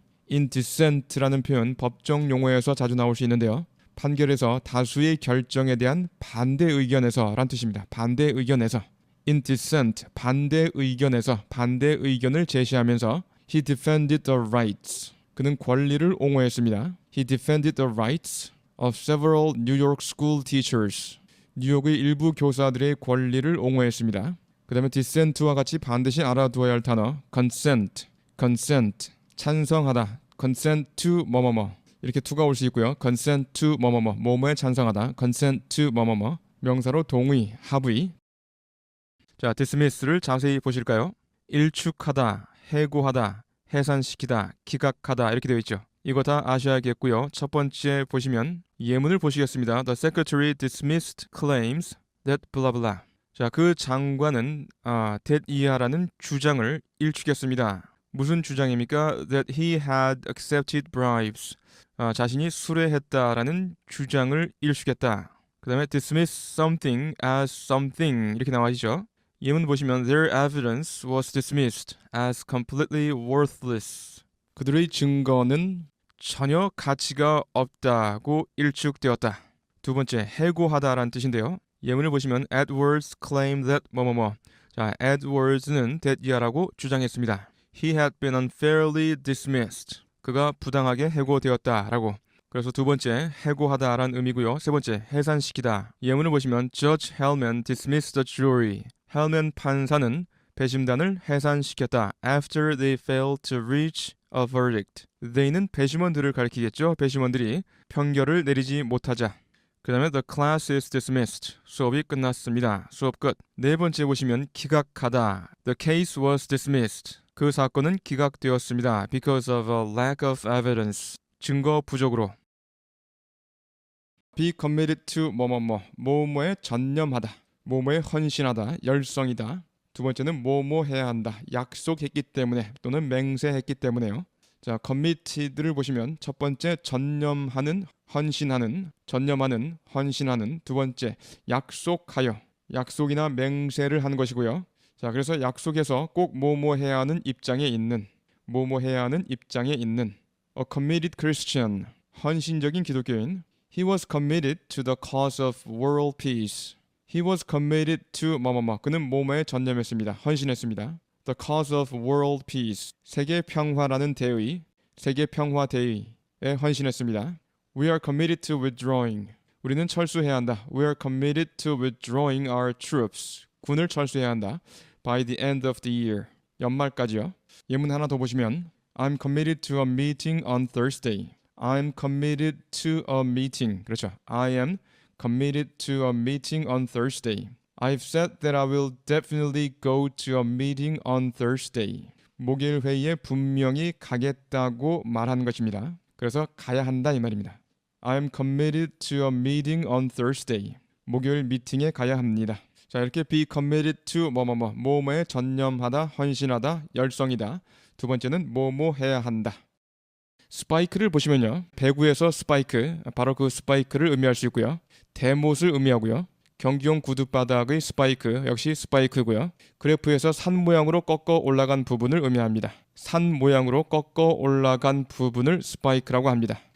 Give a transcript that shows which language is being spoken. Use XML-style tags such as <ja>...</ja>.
<ko>in dissent라는 표현 법정 용어에서 자주 나올 수 있는데요. 판결에서 다수의 결정에 대한 반대 의견에서란 뜻입니다. 반대 의견에서. in dissent, 반대 의견에서 반대 의견을 제시하면서</ko> <en>he defended the rights.</en> <ko>그는 권리를 옹호했습니다.</ko> <en>He defended the rights of several New York school teachers.</en> <ko>뉴욕의 일부 교사들의 권리를 옹호했습니다. 그 다음에 dissent와 같이 반드시 알아두어야 할 단어 consent, 찬성하다.</ko> <en>consent to 뭐뭐뭐.</en> <ko>이렇게 to가 올 수 있고요. consent to 뭐뭐뭐, 뭐뭐에 찬성하다.</ko> <en>consent to 뭐뭐뭐.</en> <ko>명사로 동의, 합의. 자, dismiss를 자세히 보실까요? 일축하다, 해고하다, 해산시키다, 기각하다 이렇게 되어 있죠. 이거 다 아셔야겠고요. 첫 번째 보시면 예문을 보시겠습니다.</ko> <en>The secretary dismissed claims that blah blah.</en> <ko>자, 그 장관은 that 이하라는 주장을 일축했습니다. 무슨 주장입니까?</ko> <en>That he had accepted bribes.</en> <ko>자신이 수뢰했다라는 주장을 일축했다. 그 다음에 dismiss something as something 이렇게 나와있죠. 예문 보시면</ko> <en>their evidence was dismissed as completely worthless.</en> <ko>그들의 증거는 전혀 가치가 없다고 일축되었다. 두 번째, 해고하다라는 뜻인데요. 예문을 보시면</ko> <en>Edwards claimed that</en> <ko>뭐뭐뭐. 자, Edwards는 that이야라고 주장했습니다.</ko> <en>He had been unfairly dismissed.</en> <ko>그가 부당하게 해고되었다라고. 그래서 두 번째, 해고하다라는 의미고요. 세 번째, 해산시키다. 예문을 보시면</ko> <en>Judge Hellman dismissed the jury.</en> <ko>헬맨 판사는 배심단을 해산시켰다.</ko> <en>After they failed to reach a verdict.</en> <ko>They는 배심원들을 가리키겠죠. 배심원들이 판결을 내리지 못하자. 그 다음에</ko> <en>the class is dismissed.</en> <ko>수업이 끝났습니다. 수업 끝. 네 번째 보시면 기각하다.</ko> <en>The case was dismissed.</en> <ko>그 사건은 기각되었습니다.</ko> <en>Because of a lack of evidence.</en> <ko>증거 부족으로.</ko> <en>Be committed to 뭐뭐뭐.</en> <ko>뭐뭐에 전념하다. 뭐뭐에 헌신하다. 열성이다. 두 번째는 뭐뭐 해야 한다. 약속했기 때문에 또는 맹세했기 때문에요. 자, committed를 보시면 첫 번째 전념하는, 헌신하는, 전념하는, 헌신하는. 두 번째 약속하여, 약속이나 맹세를 하는 것이고요. 자, 그래서 약속해서 꼭 뭐뭐 해야 하는 입장에 있는, 뭐뭐 해야 하는 입장에 있는.</ko> <en>A committed Christian,</en> <ko>헌신적인 기독교인.</ko> <en>He was committed to the cause of world peace. He was committed to 뭐뭐뭐.</en> <ko>그는 뭐뭐에 전념했습니다. 헌신했습니다.</ko> <en>The cause of world peace.</en> <ko>세계 평화라는 대의, 세계 평화 대의에 헌신했습니다.</ko> <en>We are committed to withdrawing.</en> <ko>우리는 철수해야 한다.</ko> <en>We are committed to withdrawing our troops.</en> <ko>군을 철수해야 한다.</ko> <en>By the end of the year.</en> <ko>연말까지요. 예문 하나 더 보시면</ko> <en>I'm committed to a meeting on Thursday. I'm committed to a meeting.</en> <ko>그렇죠.</ko> <en>I am committed to a meeting on Thursday. I've said that I will definitely go to a meeting on Thursday.</en> <ko>목요일 회의에 분명히 가겠다고 말하는 것입니다. 그래서 가야 한다 이 말입니다.</ko> <en>I'm committed to a meeting on Thursday.</en> <ko>목요일 미팅에 가야 합니다. 자, 이렇게</ko> <en>be committed to</en> <ko>뭐뭐뭐. 뭐뭐에 전념하다, 헌신하다, 열성이다. 두 번째는 뭐뭐 해야 한다. 스파이크를 보시면요. 배구에서 스파이크, 바로 그 스파이크를 의미할 수 있고요. 대못을 의미하고요. 경기용 구두바닥의 스파이크, 역시 스파이크고요. 그래프에서 산 모양으로 꺾어 올라간 부분을 의미합니다. 산 모양으로 꺾어 올라간 부분을 스파이크라고 합니다.</ko>